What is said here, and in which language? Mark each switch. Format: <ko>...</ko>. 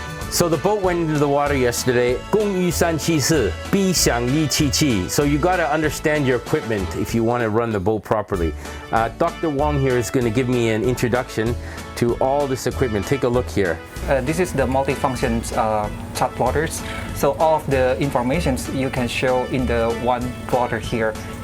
<en>So the boat went into the water yesterday.</en> <zh>工欲善其事，必先利其器.</zh> <en>So you got to understand your equipment if you want to run the boat properly. Dr. Wong here is going to give me an introduction to all this equipment. Take a look here. This is the multifunction chart plotters. So all of the informations you can show in the one plotter here.</en>